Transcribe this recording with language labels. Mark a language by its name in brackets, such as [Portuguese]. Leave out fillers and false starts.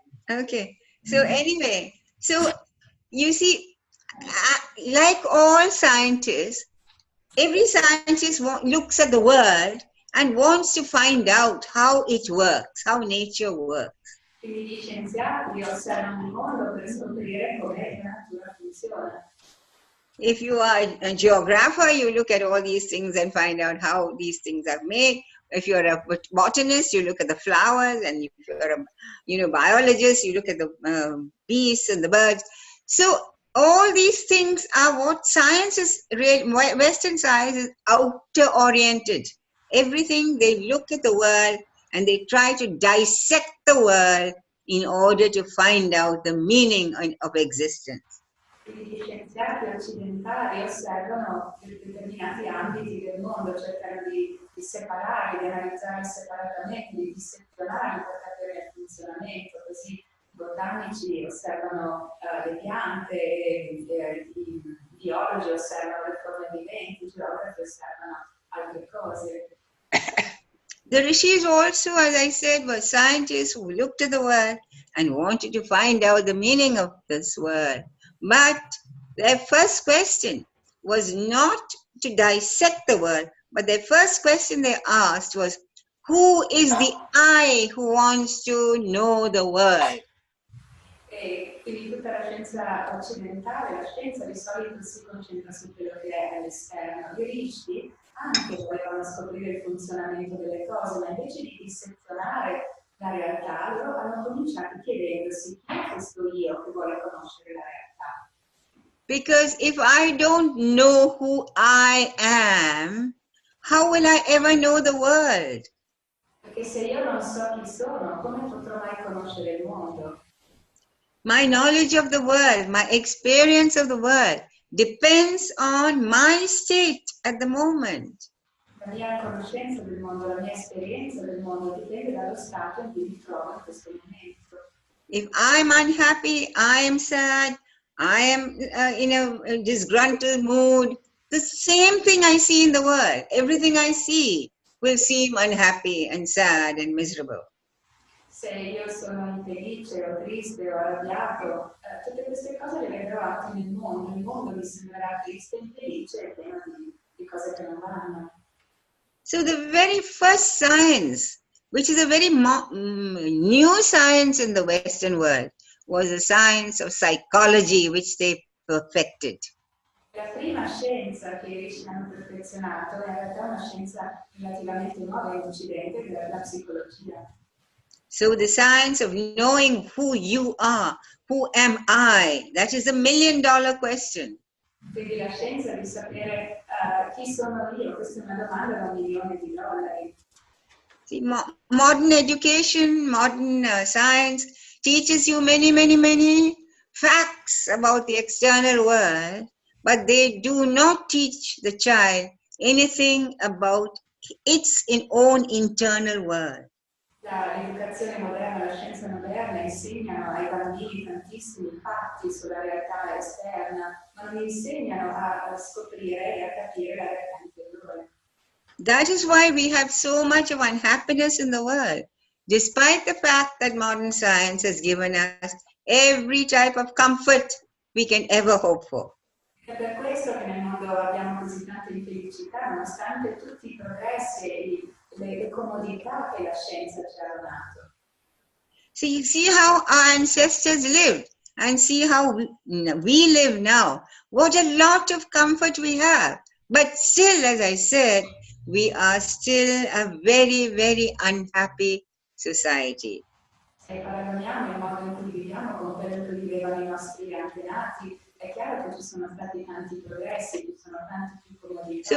[English] Okay. So anyway, so you see, like all scientists, every scientist looks at the world and wants to find out how it works, how nature works. [Italian] Quindi gli scienziati osservano il mondo per scoprire come la natura funziona. [English] If you are a geographer, you look at all these things and find out how these things are made. If you're a botanist, you look at the flowers, and if you're a biologist, you look at the beasts and the birds. So all these things are what science is, Western science is outer-oriented. Everything, they look at the world and they try to dissect the world in order to find out the meaning of existence. [Italian] Quindi gli scienziati occidentali osservano determinati ambiti del mondo, cercano di separare, di analizzare separatamente, di dissezionare per capire il funzionamento. Così i botanici osservano le piante, i biologi osservano le forme viventi, i geografi osservano altre cose. [English] The rishis also, as I said, were scientists who looked at the world and wanted to find out the meaning of this world. But their first question was not to dissect the world, but their first question they asked was, who is the I who wants to know the world? [Italian] E quindi tutta la scienza occidentale, la scienza di solito si concentra su quello che è all'esterno. I rishi anche volevano scoprire il funzionamento delle cose, ma invece di dissezionare la realtà, loro hanno cominciato chiedendosi chi è questo io che vuole conoscere la realtà. [English] Because if I don't know who I am, how will I ever know the world? [Italian] Perché se io non so chi sono, come potrò mai conoscere il mondo? [English] My knowledge of the world, my experience of the world depends on my state at the moment. [Italian] La mia conoscenza del mondo, la mia esperienza del mondo dipende dallo stato in cui mi trovo in questo momento. [English] If I'm unhappy, I am sad, I am in a disgruntled mood, the same thing I see in the world, everything I see will seem unhappy and sad and miserable. [Italian] Se io sono infelice o triste o arrabbiato, tutte queste cose le vedrò anche nel mondo. Il mondo mi sembrerà triste e infelice e pieno di cose che non vanno. [English] So the very first science, which is a very new science in the Western world, was the science of psychology, which they perfected. [Italian] La prima scienza che i rishi hanno perfezionato è in realtà una scienza relativamente nuova in Occidente, che è la psicologia. [English] So the science of knowing who you are, who am I, that is the $1 million question. [Italian] Quindi la scienza di sapere chi sono io, questa è una domanda da $1.000.000. [English] See, modern education, modern science teaches you many facts about the external world, but they do not teach the child anything about its own internal world. [Italian] L'educazione moderna, la scienza moderna insegnano ai bambini tantissimi fatti sulla realtà esterna, ma non insegnano a scoprire e a capire la realtà interiore. [English] That is why we have so much of unhappiness in the world, despite the fact that modern science has given us every type of comfort we can ever hope for. [Italian] È per questo che nel mondo abbiamo così tanta infelicità, nonostante tutti i progressi e le comodità che la scienza ci ha donato. [English] See how our ancestors lived and see how we live now. What a lot of comfort we have. But still, as I said, we are still a very unhappy society. [Italian] Se paragoniamo il modo in cui viviamo con quello in cui vivevano i nostri antenati, è chiaro che ci sono stati tanti progressi, ci sono tanti più comodità.